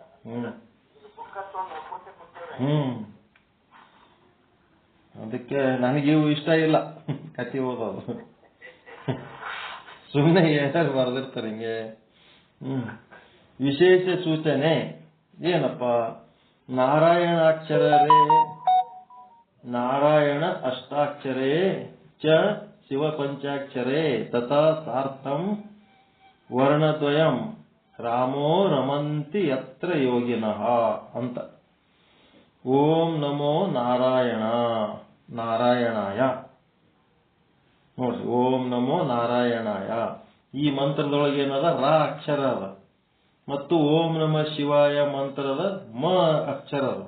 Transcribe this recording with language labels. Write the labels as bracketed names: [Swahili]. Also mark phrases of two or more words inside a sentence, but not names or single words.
[Kannada] ಅದಕ್ಕೆ ನನಗಿವು ಇಷ್ಟ ಇಲ್ಲ ಕಥೆ ಓದೋದು. ಸುಮ್ಮನೆ ಏನಾರು ಬರೆದಿರ್ತಾರೆ ಹಿಂಗೆ. ವಿಶೇಷ ಸೂಚನೆ ಏನಪ್ಪ? [Sanskrit] ನಾರಾಯಣ ಅಷ್ಟಾಕ್ಷರೇ ಚ ಶಿವ ಪಂಚಾಕ್ಷರೇ ತಥಾ ಸಾರ್ಥಂ ವರ್ಣದ್ವಯಂ ರಾಮೋ ರಮಂತಿ ಯತ್ರ ಯೋಗಿನಃ ಅಂತ. ಓಂ ನಮೋ ನಾರಾಯಣಾಯ ನೋಡ್ರಿ, ಓಂ ನಮೋ ನಾರಾಯಣಾಯ. [Kannada] ಈ ಮಂತ್ರದೊಳಗೆ ಏನದ? ರಾ ಅಕ್ಷರ ಅದ. ಮತ್ತು [Sanskrit] ಓಂ ನಮ ಶಿವಾಯ [Kannada] ಮಂತ್ರದ ಮ ಅಕ್ಷರ ಅದ.